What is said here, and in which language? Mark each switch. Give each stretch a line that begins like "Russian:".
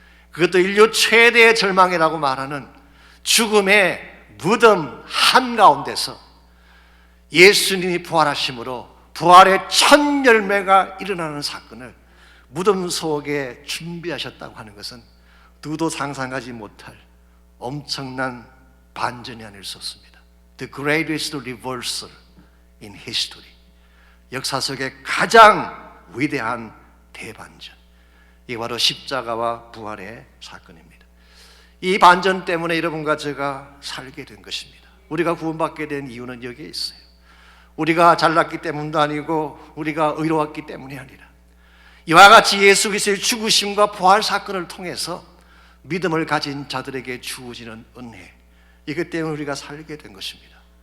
Korean: 그것도 인류 최대의 절망이라고 말하는 죽음의 무덤 한가운데서 예수님이 부활하심으로 부활의 첫 열매가 일어나는 사건을 무덤 속에 준비하셨다고 하는 것은 누구도 상상하지 못할 엄청난 반전이 아닐 수 없습니다.
English: The greatest reversal in history.
Korean: 역사 속의 가장 위대한 대반전. 이게 바로 십자가와 부활의 사건입니다. 이 반전 때문에 여러분과 제가 살게 된 것입니다. 우리가 구원받게 된 이유는 여기에 있어요. 우리가 잘났기 때문도 아니고 우리가 의로웠기 때문이 아니라 이와 같이 예수 그리스도의 죽으심과 부활 사건을 통해서 믿음을 가진 자들에게 주어지는 은혜, 이것 때문에 우리가 살게 된 것입니다.